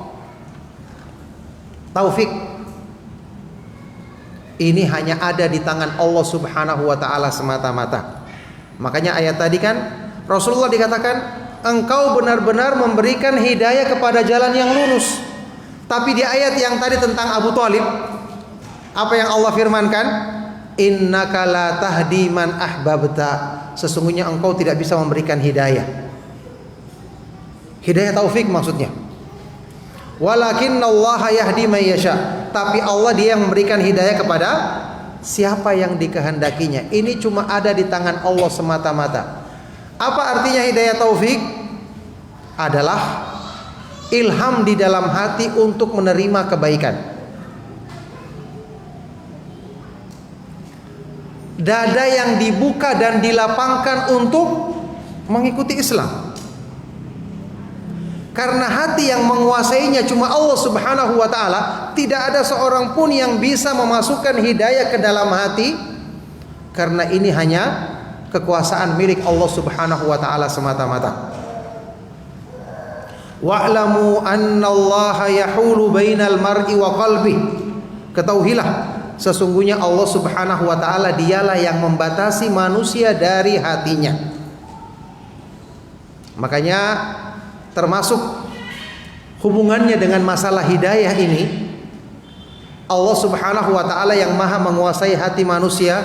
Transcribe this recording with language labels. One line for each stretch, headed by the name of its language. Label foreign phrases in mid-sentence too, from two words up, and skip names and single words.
Indonesian: Taufik ini hanya ada di tangan Allah
Arabic: سبحانه وتعالى
Indonesian: semata-mata. Makanya ayat tadi kan Rasulullah dikatakan, engkau benar-benar memberikan hidayah kepada jalan yang lurus. Tapi di ayat yang tadi tentang Abu Thalib, apa yang Allah firmankan?
Arabic: إنك لا تهدي من أحببت.
Indonesian: Sesungguhnya engkau tidak bisa memberikan hidayah. Hidayah taufik maksudnya.
Arabic: ولكن الله يهدي من يشاء.
Indonesian: Tapi Allah dia yang memberikan hidayah kepada siapa yang dikehendakinya. Ini cuma ada di tangan Allah semata-mata. Apa artinya hidayah taufik? Adalah ilham di dalam hati untuk menerima kebaikan. Dada yang dibuka dan dilapangkan untuk mengikuti Islam. Karena hati yang menguasainya cuma Allah
Arabic: سبحانه وتعالى,
Indonesian: tidak ada seorang pun yang bisa memasukkan hidayah ke dalam hati, karena ini hanya kekuasaan milik Allah
Arabic: سبحانه وتعالى
Indonesian: semata-mata.
Arabic: واعلموا أن الله يحول بين المرء وقلبه.
Indonesian: Ketahuilah sesungguhnya Allah
Arabic: سبحانه وتعالى
Indonesian: dialah yang membatasi manusia dari hatinya. Makanya termasuk hubungannya dengan masalah hidayah ini, Allah
Arabic: سبحانه وتعالى
Indonesian: yang maha menguasai hati manusia.